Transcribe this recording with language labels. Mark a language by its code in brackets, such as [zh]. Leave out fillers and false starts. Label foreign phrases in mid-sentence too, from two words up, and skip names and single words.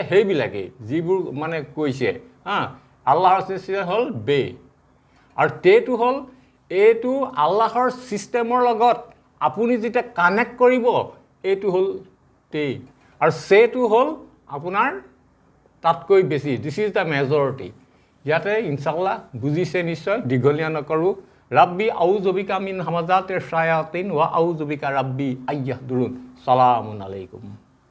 [as] সেইবিলাকে যিবোৰ মানে কৈছে আল্লাহৰ সিস্টেম হ'ল বে আৰু তেটো হ'ল এইটো আল্লাহৰ সিস্টেমৰ লগত আপুনি যেতিয়া কানেক্ট কৰিব এইটো হ'ল তে আৰু সেটো হ'ল আপোনাৰ তাতকৈ বেছি [en] this is the majority [as] ইয়াতে ইনশাআল্লাহ বুজিছে নিশ্চয় দীঘলীয়া নকৰোঁ [ar] رب أعوذ بك من همزات الشياطين وأعوذ بك رب أن يحضرون سلام عليكم